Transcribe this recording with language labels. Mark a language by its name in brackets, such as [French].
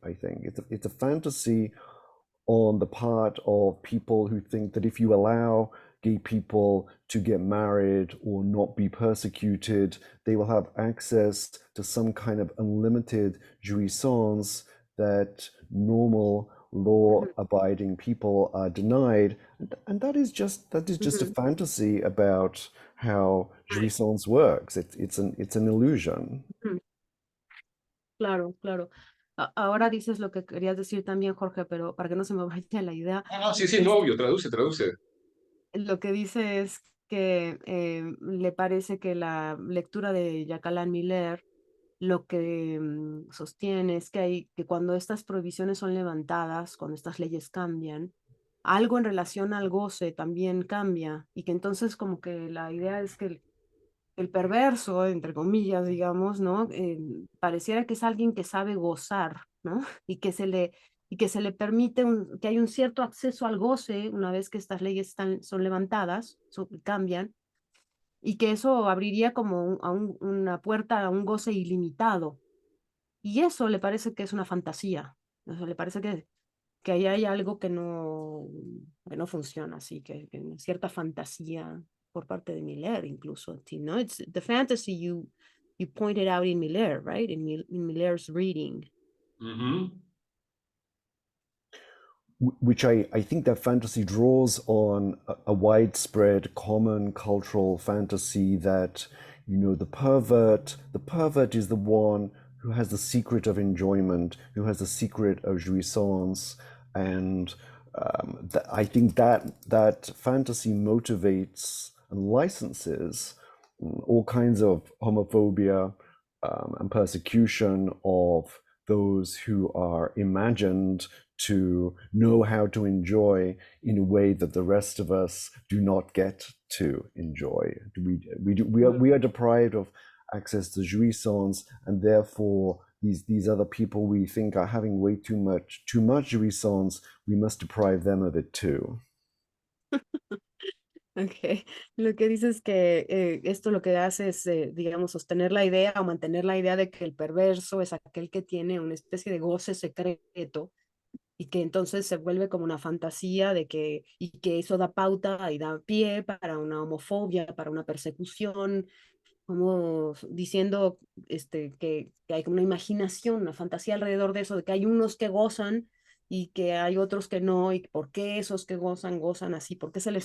[English] I think it's a fantasy on the part of people who think that if you allow gay people to get married or not be persecuted, they will have access to some kind of unlimited jouissance that normal law-abiding people are denied, and that is just a fantasy about how jouissance works. It's an illusion. [Spanish] Claro, claro. Ahora dices lo que querías decir también, Jorge, pero para que no se me vaya la idea, Ah, sí, no, obvio, traduce. lo que dice es que le parece que la lectura de Jacqueline Miller lo que sostiene es que cuando estas prohibiciones son levantadas, cuando estas leyes cambian, algo en relación al goce también cambia, y que entonces como que la idea es que el perverso, entre comillas, digamos, ¿no? Pareciera que es alguien que sabe gozar, ¿no? Y que se le permite que hay un cierto acceso al goce una vez que estas leyes son levantadas, cambian, y que eso abriría como una puerta a un goce ilimitado. Y eso le parece que es una fantasía. O sea, le parece que ahí hay algo que no funciona, así que cierta fantasía por parte de Miller incluso, ¿no? [English] It's the fantasy you pointed out in Miller, right? In Miller's reading. Which I think that fantasy draws on a widespread common cultural fantasy that, the pervert is the one who has the secret of enjoyment, who has the secret of jouissance, and I think that fantasy motivates and licenses all kinds of homophobia and persecution of those who are imagined to know how to enjoy in a way that the rest of us do not get to enjoy. We are deprived of access to jouissance, and therefore these other people we think are having way too much jouissance, we must deprive them of it too. Okay. [Spanish] Lo que dice es que esto lo que hace es, digamos, sostener la idea o mantener la idea de que el perverso es aquel que tiene una especie de goce secreto y que entonces se vuelve como una fantasía y que eso da pauta y da pie para una homofobia, para una persecución, como diciendo que hay como una imaginación, una fantasía alrededor de eso, de que hay unos que gozan y que hay otros que no, y por qué esos que gozan así, por qué se les